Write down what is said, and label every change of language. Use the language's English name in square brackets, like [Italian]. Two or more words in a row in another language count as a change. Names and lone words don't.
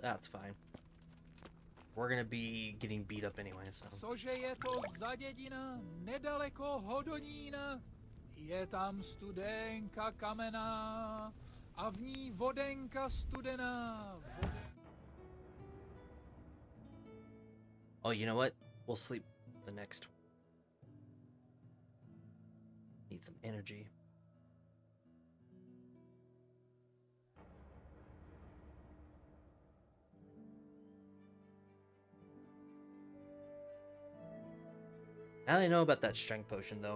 [English] That's fine. We're gonna be getting beat up anyway, so. [Czech] Cože je to za dědina, nedaleko Hodonína? Je tam studenka kamená a v ní vodenka studená. [English] Oh, you know what? We'll sleep the next. Need some energy. Now I know about that strength potion, though.